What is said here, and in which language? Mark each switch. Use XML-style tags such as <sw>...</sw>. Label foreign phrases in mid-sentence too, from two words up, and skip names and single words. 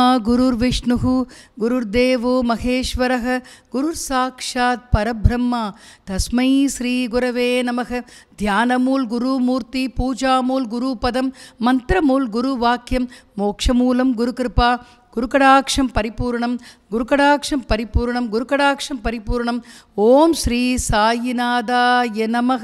<sa>गुरुर् विष्णु गुरुर्देवो महेश्वरः गुरुर् साक्षात् परब्रह्मा तस्मै श्री गुरवे नमः. ध्यानमूलं गुरु मूर्ति पूजामूलं गुरु पदम् मन्त्रमूलं गुरु वाक्यम् मोक्षमूलम् गुरु कृपा गुरुकटाक्षम् परिपूर्णम् गुरुकटाक्षम् परिपूर्णम् गुरुकटाक्षम् परिपूर्णम्. ॐ श्री साईनाथाय नमः.</sa>